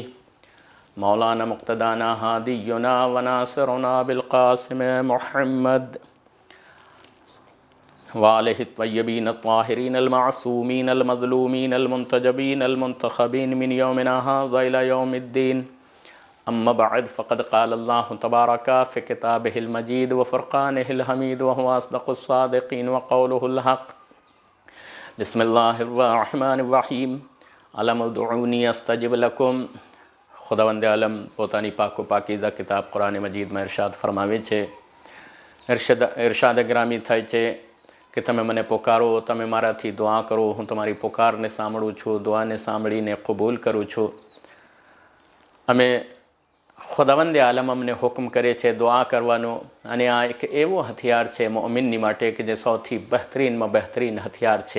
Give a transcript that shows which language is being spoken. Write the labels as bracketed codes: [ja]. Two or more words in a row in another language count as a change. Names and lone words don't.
[ar] مولانا مقتدانا هادينا و ناصرنا بالقاسم محمد و آله طيبين الطاهرين المعصومين المظلومين المنتجبين المنتخبين من يومنا هذا إلى يوم الدين. أما بعد فقد قال الله تبارك في كتابه المجيد و فرقانه الحميد و هو أصدق الصادقين و قوله الحق. بسم الله الرحمن الرحيم. ألم ادعوني أستجب لكم. [gu] ખુદાવંદ આલમ પોતાની પાકો પાકીઝા કિતાબ કુરાન મજીદમાં ઇરશાદ ફરમાવે છે, ઇરશાદ ગ્રામી થાય છે કે તમે મને પોકારો, તમે મારાથી દુઆ કરો, હું તમારી પોકારને સાંભળું છું, દુઆને સાંભળીને કબૂલ કરું છું। અમે ખુદાવંદ આલમ અમને હુકમ કરે છે દુઆ કરવાનો, અને આ એક એવો હથિયાર છે મુઅમિનની માટે કે જે સૌથી બહેતરીનમાં બહેતરીન હથિયાર છે।